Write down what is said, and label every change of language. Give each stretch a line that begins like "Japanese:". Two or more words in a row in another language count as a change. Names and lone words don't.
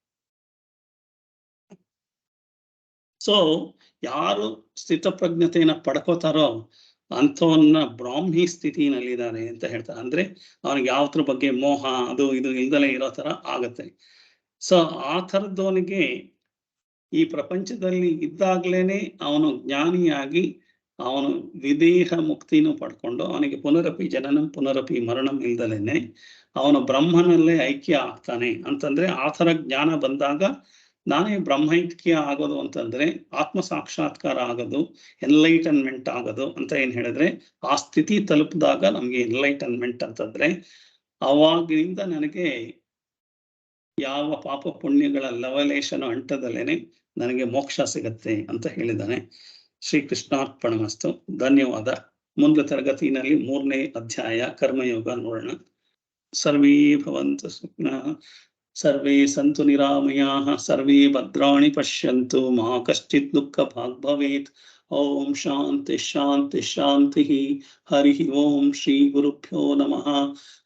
Kannada: ಸೊ ಯಾರು ಸ್ಥಿತಪ್ರಜ್ಞತೆಯನ್ನ ಪಡ್ಕೋತಾರೋ ಅಂಥವನ್ನ ಬ್ರಾಹ್ಮಿ ಸ್ಥಿತಿನಲ್ಲಿದ್ದಾನೆ ಅಂತ ಹೇಳ್ತಾರೆ. ಅಂದ್ರೆ ಅವನಿಗೆ ಯಾವತ್ರ ಬಗ್ಗೆ ಮೋಹ ಅದು ಇದು ಇಲ್ದಲೇ ಇರೋ ತರ ಆಗತ್ತೆ. ಸೊ ಆ ಥರದವನಿಗೆ ಈ ಪ್ರಪಂಚದಲ್ಲಿ ಇದ್ದಾಗ್ಲೇನೆ ಅವನು ಜ್ಞಾನಿಯಾಗಿ ಅವನು ವಿದೇಹ ಮುಕ್ತಿನೂ ಪಡ್ಕೊಂಡು ಅವನಿಗೆ ಪುನರಪಿ
Sanskrit: ಜನನಂ ಪುನರಪಿ ಮರಣಂ
Kannada: ಇಲ್ದಲೇನೆ ಅವನು ಬ್ರಹ್ಮನಲ್ಲೇ ಐಕ್ಯ ಆಗ್ತಾನೆ ಅಂತಂದ್ರೆ ಆ ಥರ ಜ್ಞಾನ ಬಂದಾಗ ನಾನೇ ಬ್ರಹ್ಮೈಕ್ಯ ಆಗೋದು ಅಂತಂದ್ರೆ ಆತ್ಮ ಸಾಕ್ಷಾತ್ಕಾರ ಆಗೋದು, ಎನ್ಲೈಟನ್ಮೆಂಟ್ ಆಗೋದು ಅಂತ ಏನ್ ಹೇಳಿದ್ರೆ ಆ ಸ್ಥಿತಿ ತಲುಪಿದಾಗ ನಮ್ಗೆ ಎನ್ಲೈಟನ್ಮೆಂಟ್ ಅಂತಂದ್ರೆ ಅವಾಗಿನಿಂದ ನನಗೆ ಯಾವ ಪಾಪ ಪುಣ್ಯಗಳ ಲವಲೇಶನ ಅಂಟದಲ್ಲೇನೆ ನನಗೆ ಮೋಕ್ಷ ಸಿಗತ್ತೆ ಅಂತ ಹೇಳಿದ್ದಾನೆ. ಶ್ರೀಕೃಷ್ಣಾರ್ಪಣಮಸ್ತು. ಧನ್ಯವಾದ. ಮುಂದೆ ತರಗತಿನಲ್ಲಿ 3ನೇ ಅಧ್ಯಾಯ ಕರ್ಮಯೋಗ ನೋಡೋಣ.
Sanskrit: ಸರ್ವೇ ಭವಂತು ಸುಖಿನಃ, ಸರ್ವೇ ಸಂತು ನಿರಾಮಯಾಃ, ಸರ್ವೇ ಭದ್ರಾಣಿ ಪಶ್ಯಂತು, ಮಾ ಕಶ್ಚಿತ್ ದುಃಖ ಭಾಗ್ ಭವೇತ್. ಓಂ ಶಾಂತಿ ಶಾಂತಿ ಶಾಂತಿ. ಹರಿ ಓಂ ಶ್ರೀ ಗುರುಭ್ಯೋ ನಮಃ.